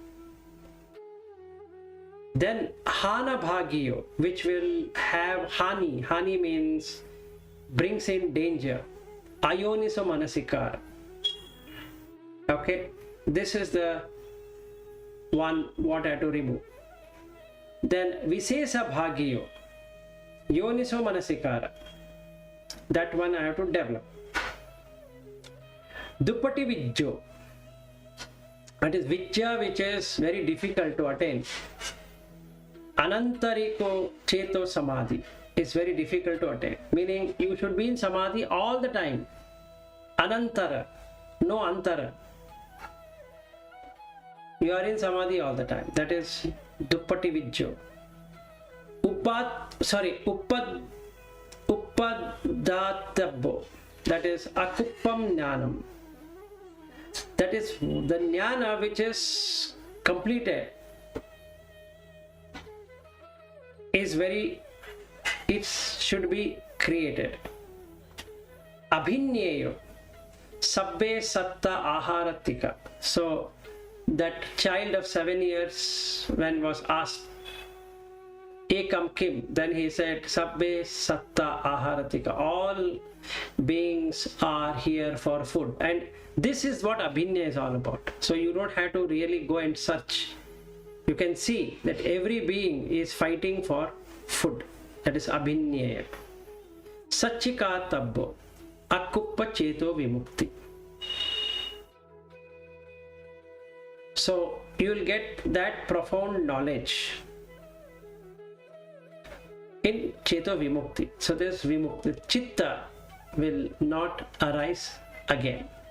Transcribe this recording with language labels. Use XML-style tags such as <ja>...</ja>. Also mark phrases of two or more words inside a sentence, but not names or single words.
<en>Then</en> <pi>hana bhagiyo,</pi> <en>which will have hani. Hani means brings in danger.</en> <pi>Ayoniso manasikara.</pi> <en>Okay, this is the one what I have to remove. Then</en> <pi>visesa bhagiyo, yoniso manasikara.</pi> <en>That one I have to develop.</en> <pi>Duppati vijjo,</pi> <en>that is vijja which is very difficult to attain.</en> <pi>Anantariko cheto samadhi</pi> <en>is very difficult to attain, meaning you should be in samadhi all the time.</en> <pi>Anantara, no antara.</pi> <en>You are in samadhi all the time. That is</en> <pi>duppati vijjo. Uppadhatabbo,</pi> <en>that is</en> <pi>akuppam jnanam.</pi> <en>That is the jnana which is completed. It should be created.</en> <pi>Abhinyeyo, sabbe satta aharatika.</pi> <en>So that child of 7 years, when was asked,</en> <pi>ekam kim.</pi> <en>Then he said,</en> <pi>sabbe satta aharatika.</pi> <en>All beings are here for food. And this is what abhinya is all about. So you don't have to really go and search. You can see that every being is fighting for food. That is abhinya.</en> <pi>Sachikiriya akuppa cheto vimukti.</pi> <en>So you will get that profound knowledge in</en> <pi>cheto vimukti.</pi> <en>So this vimukti, chitta will not arise again.</en>